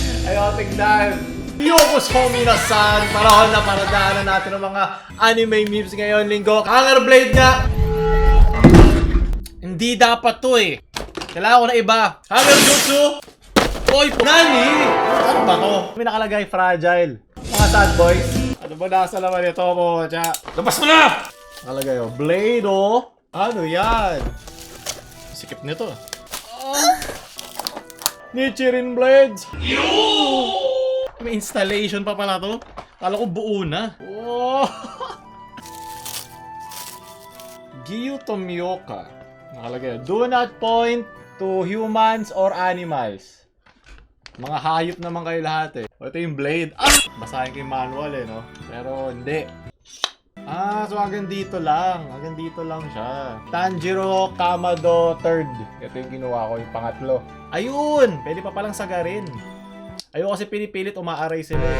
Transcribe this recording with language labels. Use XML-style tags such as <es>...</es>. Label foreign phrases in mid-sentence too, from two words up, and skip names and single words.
<tl>Ayaw tingnan.</tl> <ja>ようこそ皆さん!</ja> <tl>Panahon na para daanan natin ang mga anime memes ngayon linggo. Hanger Blade nga! Hindi dapat to eh. Kailangan ko na iba. Hanger Jutsu! Oy, nani? Ano ba to? May nakalagay fragile. Mga</tl> <en>sad boys.</en> <tl>Ano ba nasa laman ito mo? Labas mo na! Nakalagay oh. Blade oh. Ano yan? Sikip nito. Nichirin Blades. May installation pa pala to. Kala ko buo na. Oh. Gyutomyoka. Nakalagay.</tl> <en>Do not point to humans or animals.</en> <tl>Mga hayop naman kayo lahat eh. O, ito yung blade. Basahin ko yung manual eh, no? Pero hindi. So hanggang dito lang. Hanggang dito lang siya. Tanjiro Kamado 3rd. Ito yung ginawa ko, yung pangatlo. Ayun! Pwede pa palang sagarin. Ayun kasi pinipilit, umaaray sila eh.</tl>